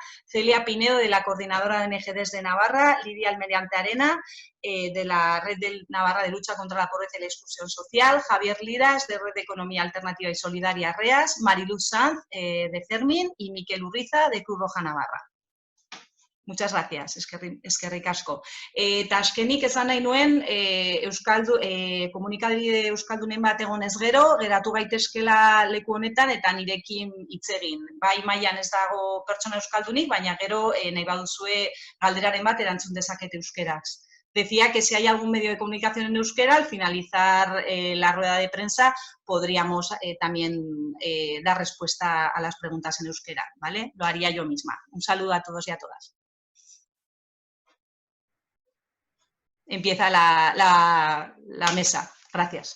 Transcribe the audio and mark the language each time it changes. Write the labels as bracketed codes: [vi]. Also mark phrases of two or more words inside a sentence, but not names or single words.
[es] Celia Pinedo, de la Coordinadora de ONGs de Navarra, Lidia Almeriante Arena, de la Red de Navarra de Lucha contra la Pobreza y la Exclusión Social, Javier Liras, de Red de Economía Alternativa y Solidaria REAS, Mariluz Sanz, de CERMIN, y Miquel Urriza, de Cruz Roja Navarra. Muchas gracias, eskerrik asko. [eu] Eta azkenik esan nahi nuen, komunikabide euskaldunen bat egonez gero, geratu gaitezkela leku honetan eta nirekin hitz egin. Bai mailan ez dago pertsona euskaldunik, baina gero nahi baduzue galderaren bat erantzun dezaket euskeraz. [es] Decía que si hay algún medio de comunicación en euskera, al finalizar la rueda de prensa podríamos también dar respuesta a las preguntas en euskera, ¿vale? Lo haría yo misma. Un saludo a todos y a todas. Empieza la mesa. Gracias.